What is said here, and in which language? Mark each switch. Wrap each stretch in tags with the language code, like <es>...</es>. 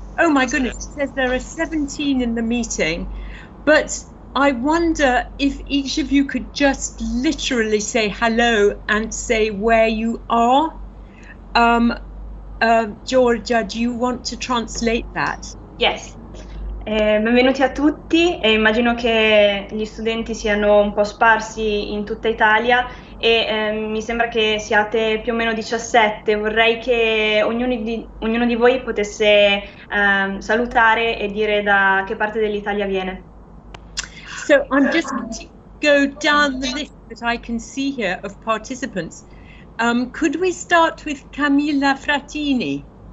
<en>Oh my goodness, it says there are 17 in the meeting, but I wonder if each of you could just literally say hello and say where you are. Georgia, do you want to translate that? Yes.</en> <it>Benvenuti a tutti, e immagino che gli studenti siano un po' sparsi in tutta Italia e mi sembra che siate più o meno 17. Vorrei che ognuno di voi potesse salutare e dire da che parte dell'Italia viene.</it> <en>So I'm just going to go down the list that I can see here of participants. Could we start with Camilla Frattini?</en>